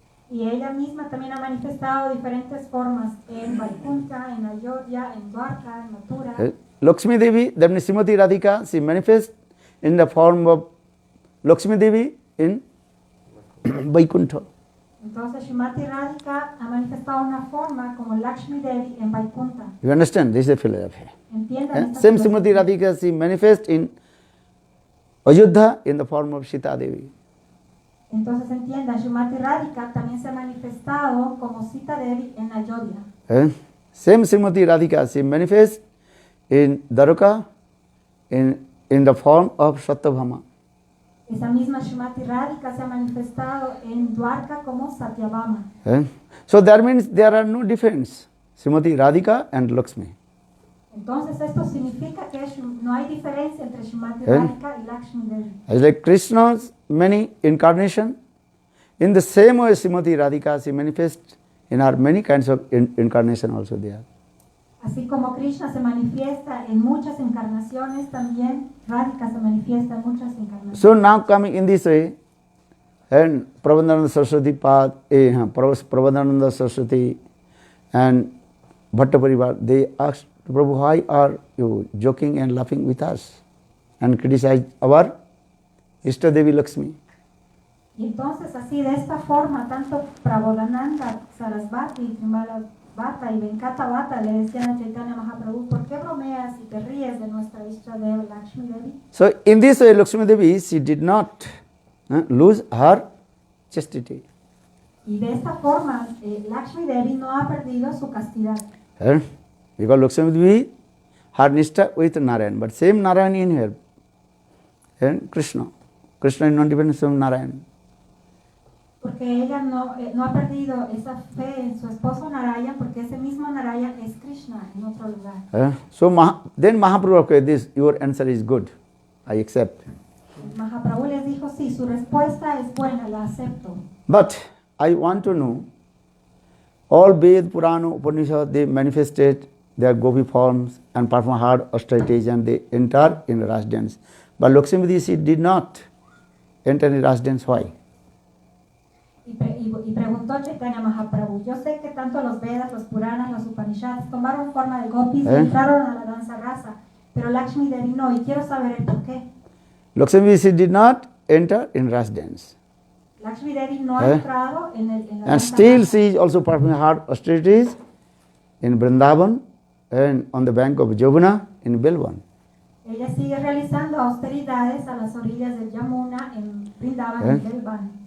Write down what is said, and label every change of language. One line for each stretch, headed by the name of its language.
Spanish: Y ella misma también ha manifestado diferentes formas en Vaikuntha, en Ayodhya, en Dwarka, en Mathura.
English: Lakshmi Devi, that means Srimati Radhika, she manifests in the form of Lakshmi Devi in Vaikuntha.
Spanish: Entonces Srimati Radhika ha manifestado una forma como Lakshmi Devi en Vaikuntha.
English: You understand? This is the philosophy.
Spanish: ¿Entienden? esta
English: Same
Spanish: filosofía?
English: Srimati Radhika, she manifests in Ayodhya in the form of Sita Devi.
Spanish: Entonces entienda, Srimati Radhika también se ha manifestado como Sita Devi en Ayodhya.
English: Same Srimati Radhika, she manifests in Dwarka in the form of Satyabhama.
Spanish: Esa misma Srimati Radhika se ha manifestado en Dwarka como Satyabhama.
English: So that means there are no difference, Srimati Radhika and Lakshmi.
Spanish: Entonces esto significa que no hay diferencia entre Srimati Radhika y Lakshmi Devi.
English: As like Krishna's many incarnation, in the same way Srimati Radhika, she manifests in her many kinds of incarnation also there.
Spanish: Así como Krishna se manifiesta en muchas encarnaciones, también Radhika se manifiesta en muchas encarnaciones.
English: So now coming in this way, and Prabodhananda Saraswati Prabodhananda Saraswati and Bhatta Parivar, they asked Prabhu, why are you joking and laughing with us and criticize our Ishta Devi Lakshmi?
Spanish: Y entonces así de esta forma, tanto Prabodhananda Sarasvati y Trimala Bhatta y Venkata Bhatta le decían a Chaitanya Mahaprabhu, ¿por qué bromeas y te ríes de nuestra Ishta Devi Lakshmi Devi?
English: So in this way, Lakshmi Devi, she did not lose her chastity.
Spanish: Y de esta forma, Lakshmi Devi no ha perdido su castidad.
English: Because Lakshmi Devi had nishta with Narayan, but same Narayan in her. And Krishna. Krishna is not dependent from Narayan.
Spanish: Porque ella no ha perdido esa fe en su esposo Narayan, porque ese mismo Narayan es Krishna en otro lugar.
English: So then Mahaprabhu, okay, this, your answer is good. I accept.
Spanish: Mahaprabhu les dijo, sí, su respuesta es buena, la acepto.
English: But I want to know, all Ved, Purana, Upanishad, they manifested their gopi forms and perform hard austerities and they enter in Ras dance. But Lakshmi Devi, she did not enter in Ras dance. Why?
Spanish: Y preguntó Chaitanya Mahaprabhu, yo sé que tanto los Vedas, los Puranas, los Upanishads tomaron forma de gopis y entraron a la danza rasa, pero Lakshmi Devi no, y quiero saber el por qué.
English: Lakshmi Devi, she did not enter in Ras dance.
Spanish: Lakshmi Devi no ha entrado en la
English: And
Spanish: danza
English: still
Spanish: rasa.
English: she is also performing hard austerities in Vrindavan and on the bank of Yamuna in Belvan.
Spanish: Ella sigue realizando austeridades a las orillas del Yamuna en Vrindavan y Belvan.